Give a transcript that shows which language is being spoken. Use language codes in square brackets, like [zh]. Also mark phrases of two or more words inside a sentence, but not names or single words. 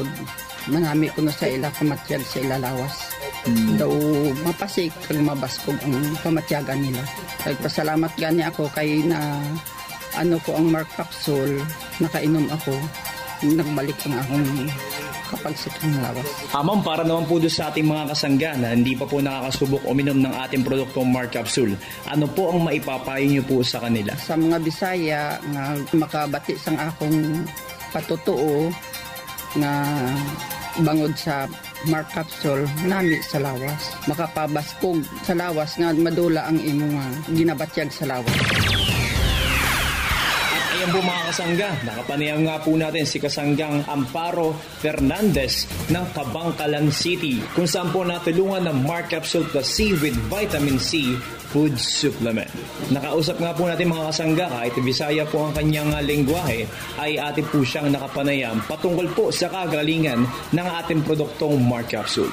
[hil] Manami ko na sa ila kamatyag sa ila lawas. Daw mapasik kag mabaskog ang kamatyagan nila. Nagpasalamat gani ako kay na ano ko ang Mark Capsule, nakainom ako, nagbalik ang akong kapagsik ng lawas. [tl] Ma'am, para naman po doon sa ating mga kasangga na hindi pa po nakakasubok uminom ng ating produktong Mark Capsule, ano po ang maipapayo niyo po sa kanila? [hil] Sa mga Bisaya nga makabati sang akong patutuo na bangod sa Mark Capsule, nami sa lawas. Makapabaskog sa lawas nga madula ang imo nga ginabatyag sa lawas. [tl] Ayan po mga kasangga, nakapanayam nga po natin si kasanggang Amparo Fernandez ng Kabangkalan City kung saan po natulungan ng Mark Capsule Plus C with Vitamin C Food Supplement. Nakausap nga po natin mga kasangga, kahit Bisaya po ang kanyang lengguwahe, ay atin po siyang nakapanayam patungkol po sa kagalingan ng ating produktong Mark Capsule.